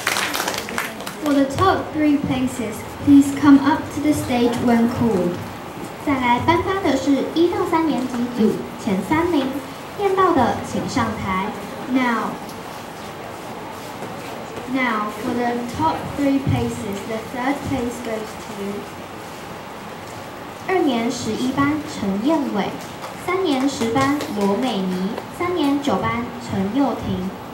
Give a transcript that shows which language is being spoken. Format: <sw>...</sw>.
<en>places, please come up to the stage when called.</en> <zh>再来颁发的是1到3年级组前3名，念到的请上台。</zh> <en>Now for the top 3 places, the 3rd place goes to</en> <zh>2年11班陈燕伟，3年10班罗美妮，3年9班陈佑婷。</zh>